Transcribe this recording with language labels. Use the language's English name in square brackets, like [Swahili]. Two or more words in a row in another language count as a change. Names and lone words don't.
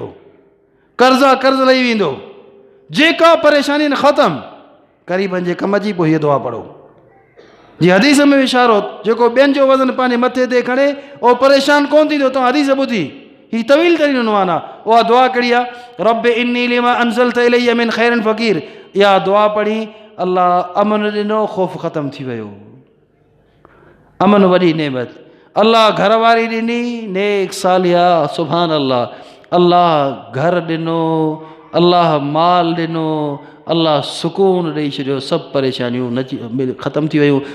[Sindhi] कर्ज़ आहे कर्ज़ लही वेंदो, जेका परेशानी न ख़तमु। ग़रीबनि जे कम जी पोइ हीअ दुआ पढ़ो। जी हदीस में इशारो, जेको ॿियनि जो वज़न पंहिंजे मथे ते खणे उहो परेशान कोन थींदो। तव्हां हदीस ॿुधी, ही तवील तरीन उनवान आहे। उहा दुआ कहिड़ी आहे? [Arabic] رب إني لما أنزلت إلي من خير فقير. [Sindhi] इहा दुआ पढ़ी, अल्लाह अमन ॾिनो, ख़ौफ़ ख़तमु थी वियो। अमन वॾी नेमत। अल्लाह घरवारी ॾिनी, नेक सालिया, [Arabic] سبحان الله. [Sindhi] अल्लाह घर ॾिनो, अल्लाह माल ॾिनो, अल्लाह सुकून ॾेई छॾियो, सभु परेशानियूं ख़तमु थी वियूं।